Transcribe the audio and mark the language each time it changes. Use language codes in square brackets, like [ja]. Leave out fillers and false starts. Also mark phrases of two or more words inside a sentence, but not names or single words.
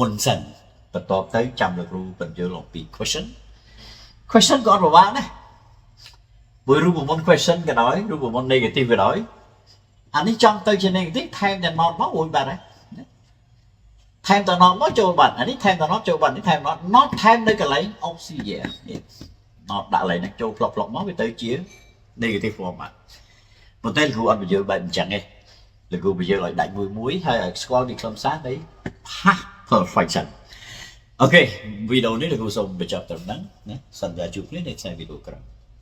[km] នសិនបន្ទាប់ទៅចាំលោកគ្រូបញ្យល់អំពី question ក៏អត់ពិបាកដែរបើរូបមន្ត question ក៏ដោយរូប មន្ត negative ក៏ដោយអានេះចង់ទៅជា negative ថែមតែ not មករួចបាត់ហើយថែមតែ not មកចូលបាត់អានេះថែមតែ not ចូលបាត់នេះថែម not ថែមនៅកន្លែង auxiliary not ដាក់កន្លែងហ្នឹងចូលផ្លុកមកវាទៅជា [en] negative form [km] បាត់ប៉ុន្តែលោកគ្រូអត់បញ្យល់បែបអញ្ចឹងទេលោកគ្រូបញ្យល់ឲ្យដាច់មួយហើយឲ្យស្គាល់ពីខ្លឹមសារនៃ [en] past perfection [km] អូខេវីដេអូនេះលោកគ្រូសូមបញ្ចប់ត្រឹមហ្នឹងណាសន្យាជួបគ្នានៅក្នុងវីដេអូក្រោយ